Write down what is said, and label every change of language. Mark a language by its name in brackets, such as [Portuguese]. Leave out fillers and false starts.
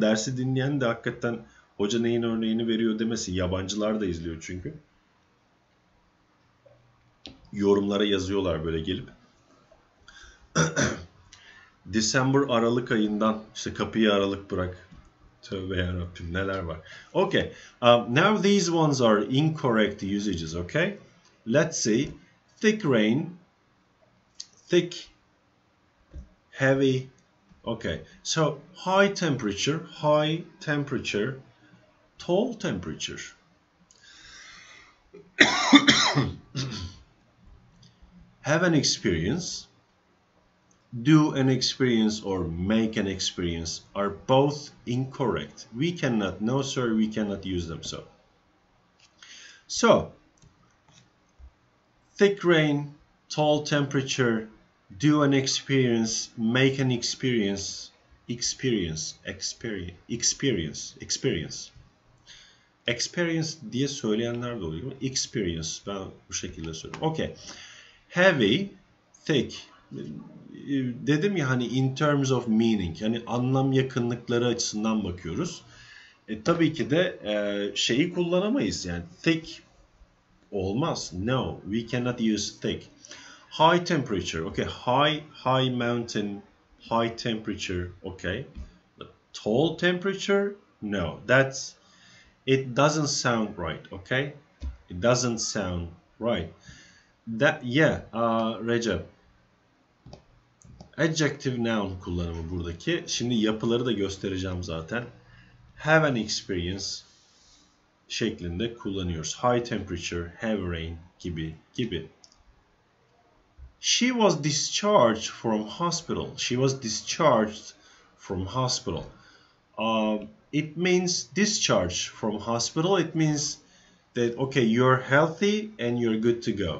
[Turkish] Dersi dinleyen de hakikaten hoca neyin örneğini veriyor demesin. Yabancılar da izliyor çünkü. Yorumlara yazıyorlar böyle gelip. December Aralık ayından işte kapıyı aralık bırak. Tövbe yarabbim neler var. Okay. [English] Now these ones are incorrect usages. Okay. Let's see. Thick rain. Thick. Heavy. Okay. So high temperature. High temperature. Tall temperature. Have an experience. Do an experience or make an experience are both incorrect. We cannot, no sir, we cannot use them so. Thick rain, tall temperature, do an experience, make an experience, experience [Turkish] diye söyleyenler de oluyor ama [English] experience [Turkish] ben bu şekilde söylüyorum. [English] Okay. [Turkish] Heavy, thick. Dedim ya hani [English] in terms of meaning, [Turkish] yani anlam yakınlıkları açısından bakıyoruz. Tabii ki de şeyi kullanamayız yani thick olmaz. [English] No, we cannot use thick. High temperature, okay, high mountain, high temperature, okay. But tall temperature, no, it doesn't sound right, okay. It doesn't sound right. Recep. [Turkish] Adjective noun kullanımı buradaki. Şimdi yapıları da göstereceğim zaten. Have an experience şeklinde kullanıyoruz. High temperature, have rain gibi. [English] She was discharged from hospital. She was discharged from hospital. It means discharge from hospital. It means that, okay, you're healthy and you're good to go.